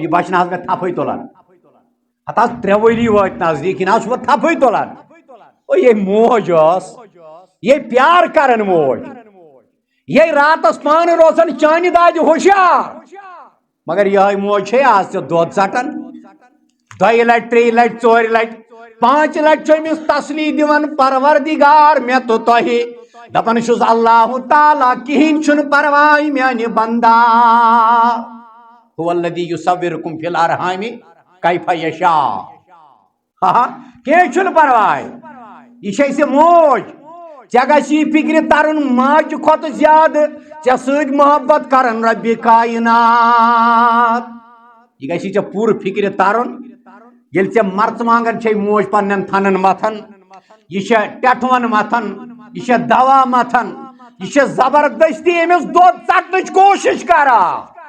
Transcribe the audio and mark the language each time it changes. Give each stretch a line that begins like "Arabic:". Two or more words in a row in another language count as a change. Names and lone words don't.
Kashmiri: یہِ بچہٕ نہٕ حظ مےٚ تھپھٕے تُلان ہتھ حظ 3 ؤری وٲتۍ نزدیٖک یہِ نہٕ حظ چھُ تھپھٕے تُلان یہ موج ٲس یہ پیار کرن موج یہ راتس پانہٕ روزان چانہِ دادِ ہوشیار مگر یہ موج چھے آز تہِ دۄد ژٹان 2 لٹہِ 3 لٹہِ 4 لٹہِ 5 لٹہِ چھُ أمِس تسلی دِوان پروردگار مےٚ تہٕ تۄہہِ دپان چھُس اللہ تعالیٰ کِہیٖنۍ چھُنہٕ پرواے میانہِ بندا
Arabic: هو الذی یصورکم فی الارحام کیف یشاء
Kashmiri: کینٛہہ چھُنہٕ پرواے یہ چھے ژےٚ موج ژےٚ گژھی فکرِ ترُن ماجہِ کھۄتہٕ زیادٕ ژےٚ سۭتۍ محبت کرن ربِ کائنات یہ گژھی ژےٚ پوٗرٕ فکرِ ترُن ییٚلہِ ژےٚ مرژٕوانٛگن چھے موج پننٮ۪ن تھنن متھان یہ چھے ٹٮ۪ٹھون متھان یہ چھے دوا متھان یہ چھے زبردستی أمِس دۄد ژٹنٕچ کوٗشش کران